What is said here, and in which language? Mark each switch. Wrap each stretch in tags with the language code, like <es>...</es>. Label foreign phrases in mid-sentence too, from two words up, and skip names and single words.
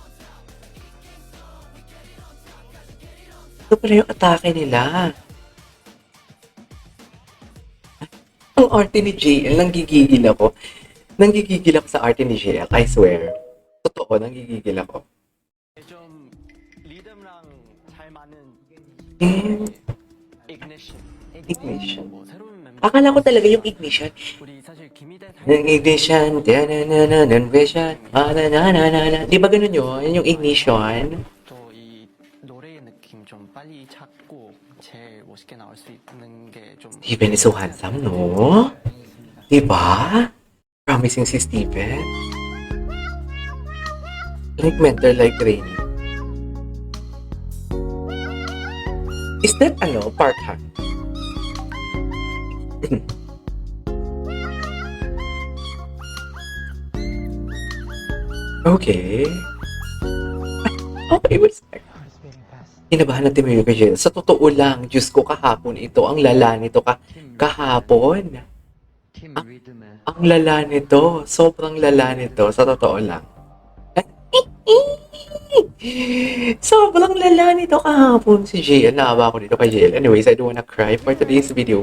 <tl>Ito pala yung atake nila. Ang arte ni JL, nanggigigil ako. Nanggigigil ako sa arte ni JL,</tl> <en>I swear.</en> <tl>Totoo, nanggigigil ako.</tl> <ko>좀 리듬랑 잘 맞는 Eh,</ko> <en>ignition. ignition.</en> <ko>뭐 새로운 멤버.</ko> <tl>Akala ko talaga yung ignition.</tl> <ko>우리 사실 김희대</ko> <tl>Yung ignition, tanananan, vision, manananana. Di ba ganun yun? Yung ignition.</tl> <ko>또이 노래의 느낌 좀 빨리 찾고 제일 멋있게 나올 수 있는 게좀</ko> <en>Steven is so handsome, no?</en> <tl>Di ba? Promising si Steven.</tl> <en>Like mentor like Rainy. Is that Park Hang? Okay. Okay, what's next?</en> <tl>Kinabahan natin may kay Sa totoo lang, Diyos ko kahapon ito, ang lala nito kahapon. Ang lala nito, sobrang lala nito, sa totoo lang. Sobrang lala nito kahapon si JL. Naawa ako dito kay JL.</tl> <en>Anyways, I don't wanna cry for today's video.</en>